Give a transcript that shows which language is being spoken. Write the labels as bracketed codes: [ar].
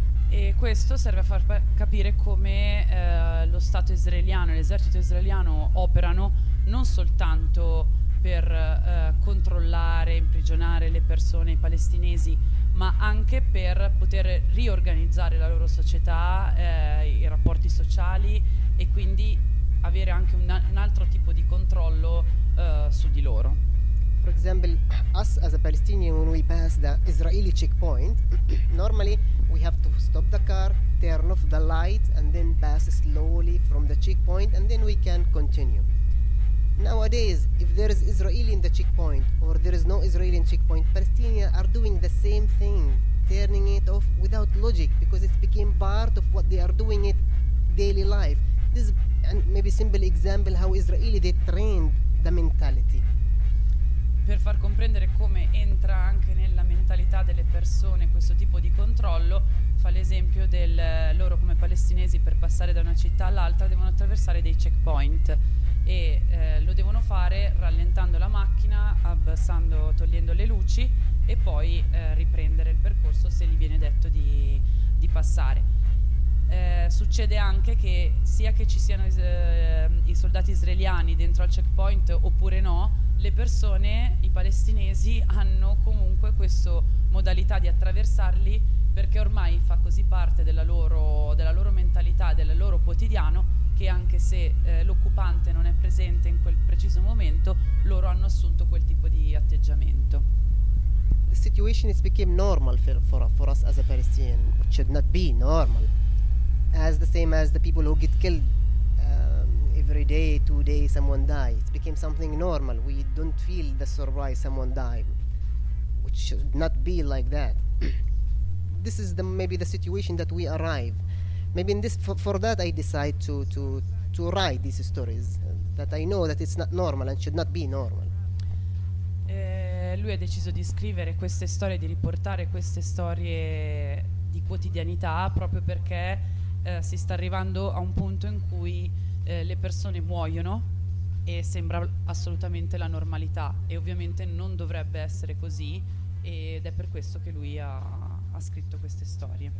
[it] E questo serve a far capire come lo Stato israeliano e l'esercito israeliano operano non soltanto per controllare, imprigionare le persone palestinesi, ma anche per poter riorganizzare la loro società, i rapporti sociali e quindi avere anche un altro tipo di controllo su di loro. [en] For example, us as a Palestinian, when we pass the Israeli checkpoint, normally we have to stop the car, turn off the light, and then pass slowly from the checkpoint, and then we can continue. Nowadays, if there is Israeli in the checkpoint, or there is no Israeli in checkpoint, Palestinians are doing the same thing, turning it off without logic, because it became part of what they are doing in daily life. This is maybe a simple example how Israeli, they trained the mentality. [it] Per far comprendere come entra anche nella mentalità delle persone questo tipo di controllo, fa l'esempio del loro come palestinesi per passare da una città all'altra devono attraversare dei checkpoint e lo devono fare rallentando la macchina, abbassando, togliendo le luci e poi riprendere il percorso se gli viene detto di passare. Succede anche che sia che ci siano i soldati israeliani dentro al checkpoint oppure no, le persone, i palestinesi, hanno comunque questa modalità di attraversarli perché ormai fa così parte della loro mentalità, del loro quotidiano, che anche se l'occupante non è presente in quel preciso momento, loro hanno assunto quel tipo di atteggiamento. [en] The situation is became normal for us as a Palestinian, which should not be normal. As the same as the people who get killed every day, 2 days, someone died. It became something normal. We don't feel the surprise someone died, which should not be like that. This is the maybe the situation that we arrive. Maybe in this for that I decide to write these stories that I know that it's not normal and should not be normal. [it] Lui ha deciso di scrivere queste storie, di riportare queste storie di quotidianità proprio perché si sta arrivando a un punto in cui le persone muoiono e sembra assolutamente la normalità e ovviamente non dovrebbe essere così ed è per questo che lui ha scritto queste storie.